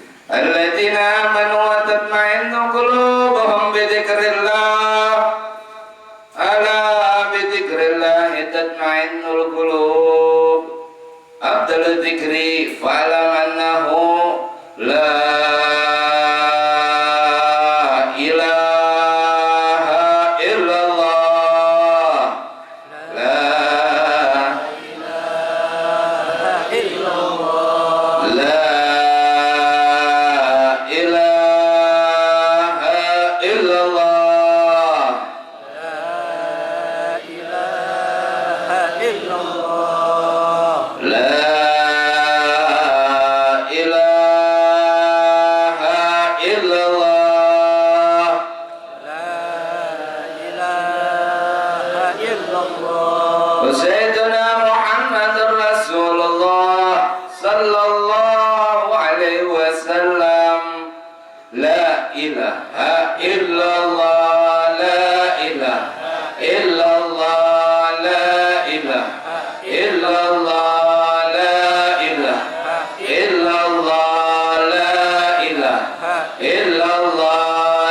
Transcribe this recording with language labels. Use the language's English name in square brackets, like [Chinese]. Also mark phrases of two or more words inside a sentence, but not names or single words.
[Arabic] الذين آمنوا وتطمئن قلوبهم بذكر الله. ألا بذكر الله تطمئن القلوب. أفضل الذكر فاعلم أنه لا إله إلا الله. La إله إلا الله. لا إله إلا الله. لا إله إلا الله. لا إله إلا الله. لا إله إلا الله. سيدنا محمد رسول الله صلى الله عليه وسلم. لا إله إلا الله. لا إله إلا الله. لا إله إلا الله. لا إله إلا الله. لا إله إلا الله.